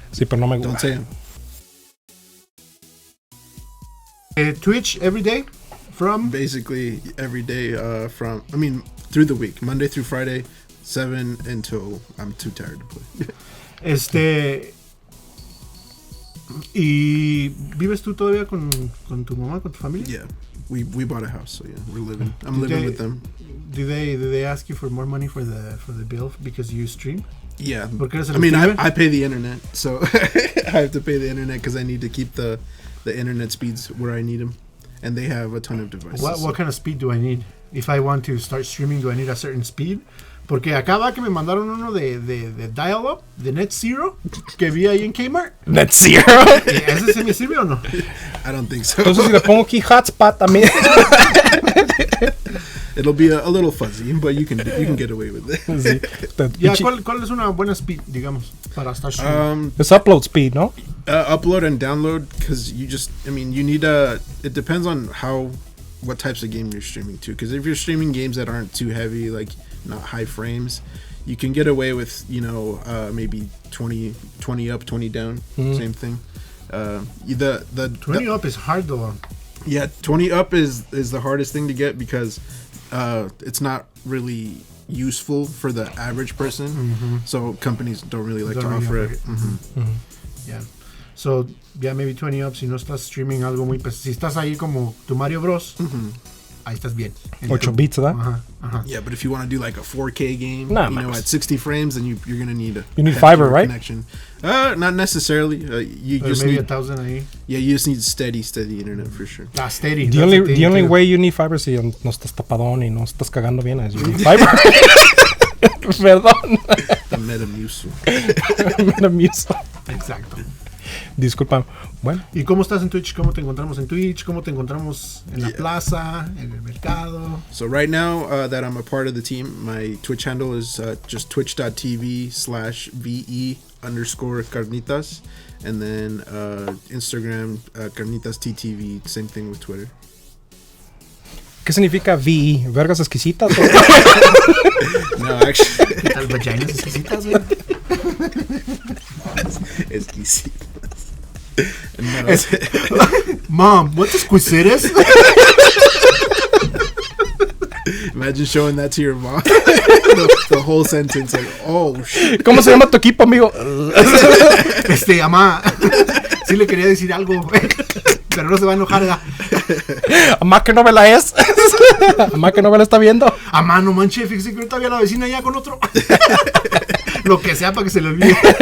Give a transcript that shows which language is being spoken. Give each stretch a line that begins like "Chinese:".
Spanish: Sí, pero no me gusta.
English: Don't say it. Twitch every day from? Basically every day through the week. Monday through Friday, 7 until I'm too tired to play.
Spanish: ¿Y vives tú todavía con tu mamá, con tu familia?
English: Yeah. We bought a house, so yeah, we're living. I'm living with them. Do they ask you for more money for the bill because you stream? Yeah. I pay the internet, so I have to pay the internet because I need to keep the internet speeds where I need them, and they have a ton of devices. What kind of speed do I need? If I want to start streaming, do I need a certain speed?
Spanish: Porque acaba que me mandaron uno de dial-up, de Net Zero, que vi ahí en Kmart. ¿Net Zero? ¿Ese se me sirve o no?
English: I don't think so.
Spanish: Entonces si le pongo aquí hotspot también.
English: It'll be a little fuzzy, but you can get away with it.
Spanish: Sí. ¿Cuál es una buena speed, digamos, para estar streaming? Es upload speed, ¿no?
English: Upload and download, because you need it depends on what types of game you're streaming to, because if you're streaming games that aren't too heavy, like not high frames, you can get away with maybe 20 up, 20 down, same thing. The 20 up is hard though. Yeah, 20 up is the hardest thing to get because it's not really useful for the average person. So companies don't really like to offer it. Yeah. So, yeah, maybe 20 up
Spanish: si no estás streaming algo muy si estás ahí como tu Mario Bros. Ahí estás bien. 8 bits, ¿verdad? Ajá.
English: Yeah, but if you want to do like a 4K game, Nah, you know, at 60 frames, then you're gonna need a You need fiber, right? connection. Not necessarily. You
Spanish: Pero
English: just maybe need
Spanish: 1,000 ahí.
English: Yeah, you just need steady internet for sure. Steady. The only way you need fiber
Spanish: si no estás tapadón y no estás cagando bien es
English: you need fiber.
Spanish: Perdón.
English: The Metamucil. Metamucil.
Spanish: Exacto. Disculpa. Bueno. ¿Y cómo estás en Twitch? ¿Cómo te encontramos en Twitch? ¿Cómo te encontramos en la plaza? ¿En el mercado?
English: So right now that I'm a part of the team, my Twitch handle is just twitch.tv/VE_carnitas. And then Instagram, carnitasttv, same thing with Twitter.
Spanish: ¿Qué significa VE? ¿Vergas exquisitas?
English: No, actually.
Spanish: ¿Qué tal vaginas exquisitas, güey? Exquisitas. No.
English: Mom, what's exquisitas? Imagine showing that to your mom. the whole sentence, like, oh shit.
Spanish: ¿Cómo se llama tu equipo, amigo? Amá. Sí le quería decir algo, pero no se va a enojar, ¿verdad? Amá, ¿qué novela es? Amá, ¿qué novela está viendo? Amá, no manches, fíjese que ahorita había la vecina ya con otro. Lo que sea para que se le olvide.